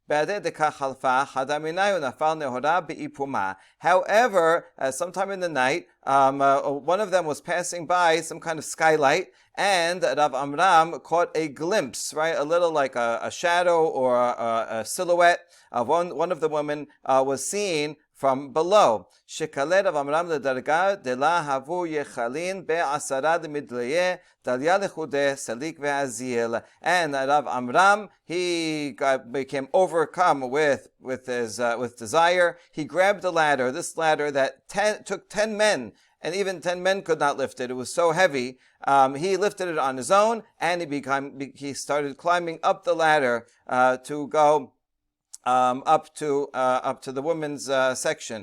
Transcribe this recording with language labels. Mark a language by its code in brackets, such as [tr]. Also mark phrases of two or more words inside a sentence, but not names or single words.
[en] However, sometime in the night, one of them was passing by some kind of skylight, and Rav Amram caught a glimpse, right, a little like a shadow or a silhouette of one of the women was seen from below. [arc] שקליה רב עמרם לדרגא דלא הוו יכלין בי עשרה מדליה דלייה לחודיה סליק ואזיל. [en] And Rav Amram, he became overcome with desire. He grabbed a ladder, this ladder that took 10 men, and even 10 men could not lift it. It was so heavy. He lifted it on his own, and he started climbing up the ladder to go up to the women's section.